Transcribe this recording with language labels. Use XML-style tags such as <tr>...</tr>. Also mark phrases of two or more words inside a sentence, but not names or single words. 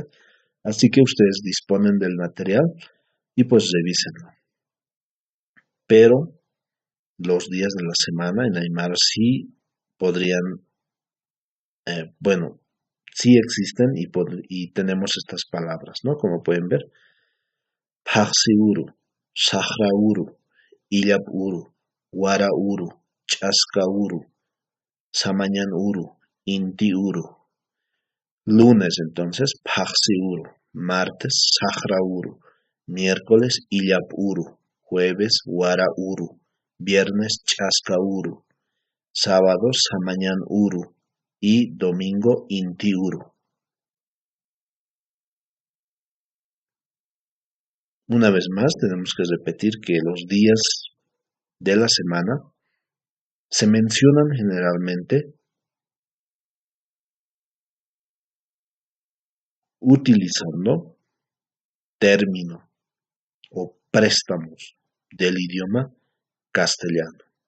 <es>Así que ustedes disponen del material y pues revísenlo. Pero los días de la semana en Aymara sí podrían, bueno, sí existen y tenemos estas palabras, ¿no? Como pueden ver,</es> <ay>Paxi Uru, Sahra Uru, Illap Uru, Wara Uru, Chaska Uru, Samañan Uru, Inti Uru.</ay> <es>Lunes entonces,</es> <ay>Paxi Uru,</ay> <es>martes,</es> <ay>Sahra Uru,</ay> <es>miércoles,</es> <ay>Illap Uru,</ay> <es>jueves,</es> <ay>Wara Uru,</ay> <es>viernes,</es> <ay>Chaska Uru,</ay> <es>sábado,</es> <ay>Samañan Uru</ay> <es>y domingo,</es> <ay>Inti Uru.</ay> <es>Una vez más, tenemos que repetir que los días de la semana se mencionan generalmente utilizando término o préstamos del idioma castellano.</es>